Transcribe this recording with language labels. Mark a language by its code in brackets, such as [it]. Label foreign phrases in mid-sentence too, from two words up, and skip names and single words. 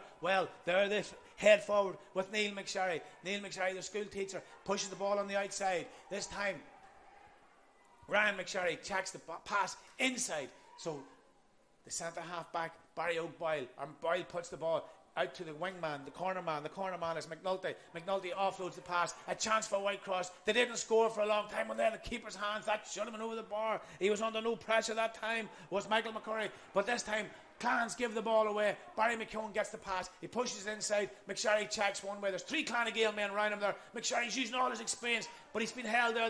[en] Well, there they head forward with Neil McSherry. Neil McSherry, the school teacher, pushes the ball on the outside. This time, Ryan McSherry checks the pass inside. So the centre half back, Barry O'Boyle, Boyle puts the ball out to the wingman, the corner man. The corner man is McNulty. McNulty offloads the pass. A chance for Whitecross. They didn't score for a long time. When they're in the keeper's hands, that should have been over the bar. He was under no pressure that time, was Michael McCurry. But this time, Clans give the ball away. Barry McKeown gets the pass. He pushes inside. McSherry checks one way. There's 3 Clonagale men around him there. McSherry's using all his experience, but he's been held there.